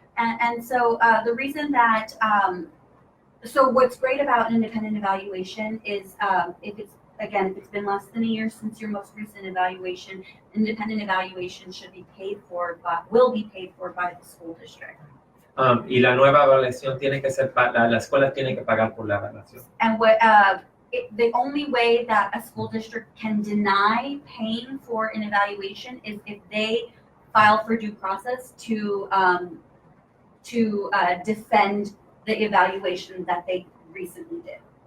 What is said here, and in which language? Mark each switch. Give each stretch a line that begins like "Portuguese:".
English: And so the reason that so what's great about an independent evaluation is if it's been less than a year since your most recent evaluation, independent evaluation will be paid for by the school district.
Spanish: Y la nueva evaluación tiene que ser, la escuela tiene que pagar por la evaluación.
English: And the only way that a school district can deny paying for an evaluation is if they file for due process to defend the evaluation that they recently did.